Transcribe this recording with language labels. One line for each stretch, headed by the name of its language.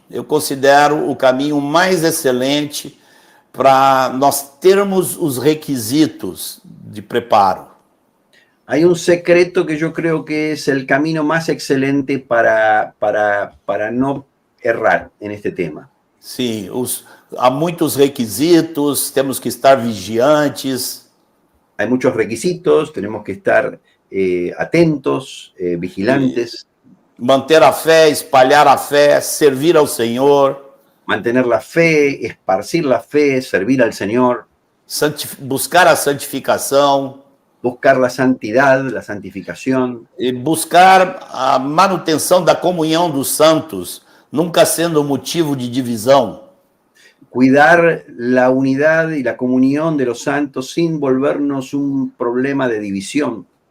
Portuguese: Eu considero o caminho mais excelente para nós termos os requisitos de preparo.
Spanish: Hay un secreto que yo creo que es el camino más excelente para no errar en este tema.
Portuguese: Sim, há muitos requisitos, temos que estar vigiantes.
Spanish: Hay muchos requisitos, tenemos que estar atentos, vigilantes.
Portuguese: Manter a fé, espalhar a fé, servir ao Senhor.
Spanish: Mantener la fe, esparcir la fe, servir al Señor.
Portuguese: Buscar a santificação.
Spanish: Buscar la santidad, la santificación.
Portuguese: E buscar a manutenção da comunhão dos santos, nunca sendo motivo de divisão.
Spanish: Cuidar la unidad y la comunión de los santos sin volvernos un problema de división.